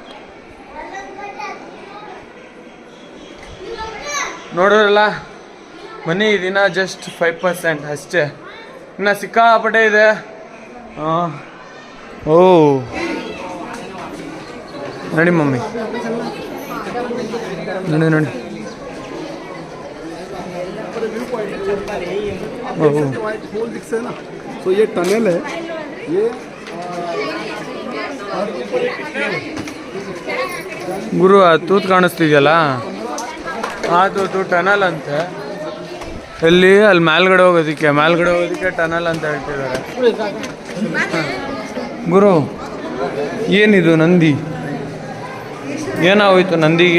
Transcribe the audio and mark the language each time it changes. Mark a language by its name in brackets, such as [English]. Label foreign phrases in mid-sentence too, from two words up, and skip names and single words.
[Kannada] ನೋಡ್ರಲ್ಲ ಬನ್ನಿ ದಿನ ಜಸ್ಟ್ 5% ಅಷ್ಟೇ, ಇನ್ನು ಸಿಕ್ಕಾಪಟ್ಟೆ ಇದೆ. ಓ ನೋಡಿ ಮಮ್ಮಿ, ನೋಡಿ ನೋಡಿ. [Hindi] तो ये टनल है, ये [Kannada] ಗುರು ಆ ತೂತ್ ಕಾಣಿಸ್ತಿದೆಯಲ್ಲ, ಆ ತೂತು ಟನಲ್ ಅಂತೆ. ಅಲ್ಲಿ ಮೇಲ್ಗಡೆ ಹೋಗೋದಕ್ಕೆ ಟನಲ್ ಅಂತ ಹೇಳ್ತಿದ್ದಾರೆ. ಗುರು ಏನಿದು ನಂದಿ, ಏನಾಗೋಯ್ತು ನಂದಿಗೆ?